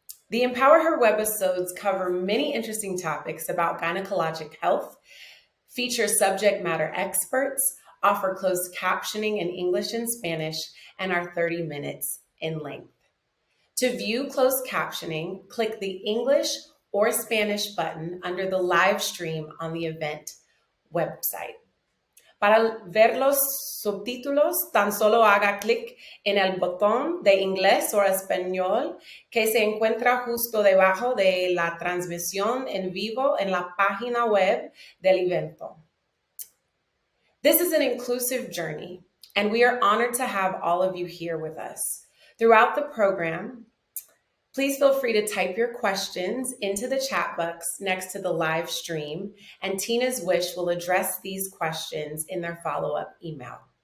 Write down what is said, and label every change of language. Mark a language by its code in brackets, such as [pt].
[en] The Empower Her webisodes cover many interesting topics about gynecologic health, feature subject matter experts, offer closed captioning in English and Spanish, and are 30 minutes in length. To view closed captioning, click the English or Spanish button under the live stream on the event website. [es] Para ver los subtítulos, tan solo haga clic en el botón de inglés o español que se encuentra justo debajo de la transmisión en vivo en la página web del evento. [en] This is an inclusive journey, and we are honored to have all of you here with us. Throughout the program, please feel free to type your questions into the chat box next to the live stream, and Tina's Wish will address these questions in their follow-up email.